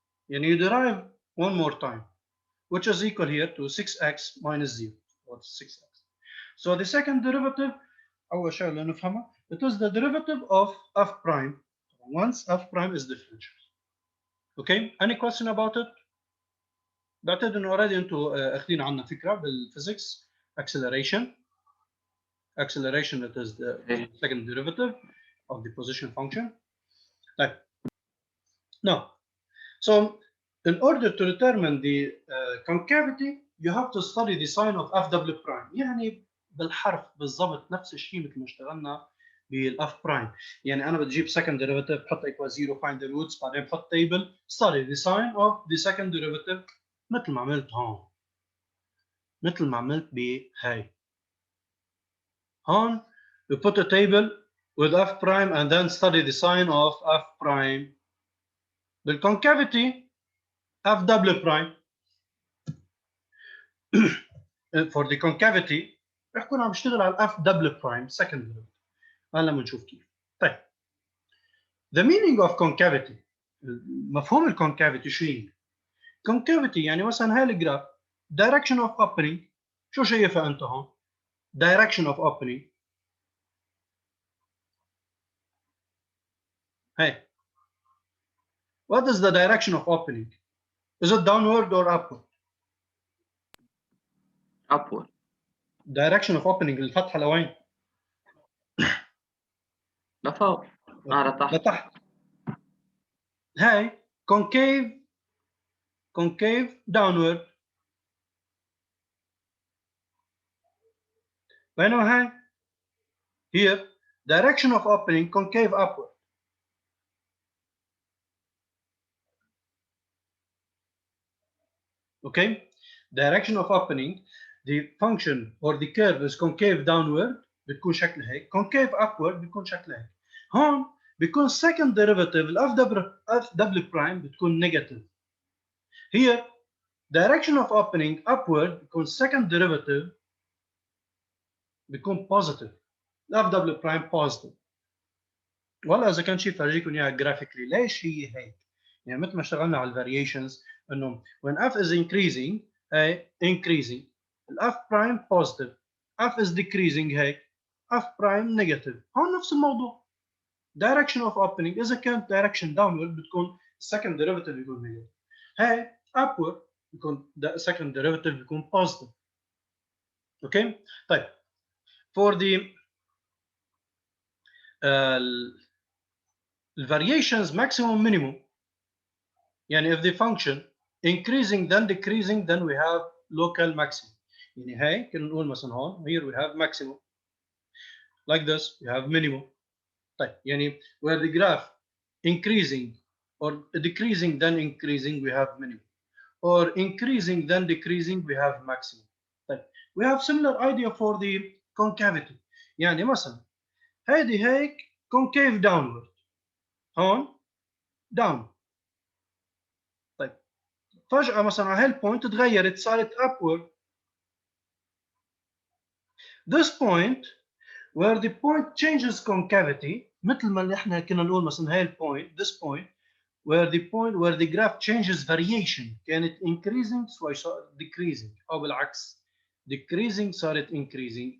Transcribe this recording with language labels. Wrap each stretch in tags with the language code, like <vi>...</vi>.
<en>And you derive one more time, which is equal here to 6x minus 0, or 6x. So the second derivative,</en> <ar>أول شيء اللي نفهمها,</ar> <en>it is the derivative of f prime once f prime is differential. Okay, any question about it?</en> <ar>بعتقد انه</ar> <en>already</en> <ar>انتم اخذين عنها فكره بالفيزيكس.</ar> <en>Acceleration, it is the second derivative of the position function. Right. Now, so in order to determine the concavity, you have to study the sign of f double prime.</en> <ar>يعني بالحرف بالضبط نفس الشيء مثل ما اشتغلنا بالاف برايم. يعني انا بدي اجيب</ar> <en>second derivative بحط equal 0 find the roots بعدين بحط table study the sign of the second derivative مثل ما عملت هون.</en> <ar>مثل ما عملت بهاي. هون</ar> <en>you put a table with f prime and then study the sign of f prime. بالconcavity f double prime. For the concavity</en> <ar>رح كون عم بشتغل على</ar> <en>f double prime second derivative.</en> <ar>هلا بنشوف كيف. طيب.</ar> <en>The meaning of concavity.</en> <ar>مفهوم الكونكافيتي شو هي؟ concavity يعني مثلا هاي الجراف</ar> <en>direction of opening</en> <ar>شو شايفها انت هون؟ direction of opening هاي.</ar> <en>What is the direction of opening? Is it downward or upward? upward. Direction of opening</en> <ar>الفتحة لوين؟ لفوق. لتحت. لتحت. هاي</ar> <en>concave downward.</en> <ar>بينما هاي</ar> <en>here direction of opening concave upward. Okay, direction of opening the function or the curve is concave downward</en> <ar>بتكون شكلها هيك،</ar> <en>concave upward بتكون شكلها هيك.</en> <ar>هون بيكون</ar> <en>second derivative f double prime</en> <ar>بتكون negative.</ar> <en>Here direction of opening upward</en> <ar>بيكون</ar> <en>second derivative بيكون positive. f double prime positive.</en> <ar>والله اذا كان شيء فرجيكم اياها جرافيكلي ليش هي هيك؟ يعني مثل ما اشتغلنا على الفاريشنز انه</ar> <en>when f is increasing</en> <ar>هي increasing f prime positive f is decreasing هي f prime negative. هون نفس الموضوع.</ar> <en>direction of opening</en> <ar>اذا كانت</ar> <en>direction downward بتكون second derivative بيكون negative. هي upward بيكون second derivative بيكون positive.</en> <ar>اوكي؟ طيب</ar> <en>for the variations maximum minimum يعني if the function increasing then decreasing then we have local maximum.</en> <ar>يعني هاي كنا نقول مثلا هون</ar> <en>here we have maximum like this we have minimum.</en> <ar>طيب يعني</ar> <en>where the graph increasing or decreasing then increasing we have minimum or increasing then decreasing we have maximum.</en> <ar>طيب</ar> <en>we have similar idea for the concavity.</en> <ar>يعني مثلا هيدي هيك</ar> <en>concave downward</en> <ar>هون down. طيب فجأة مثلا على هالبوينت تغيرت صارت upward.</ar> <en>This point where the point changes concavity</en> <ar>مثل ما اللي احنا كنا نقول مثلا هاي البوينت</ar> <en>this point where the graph changes variation كانت increasing شوي صارت decreasing او بالعكس decreasing صارت increasing.</en>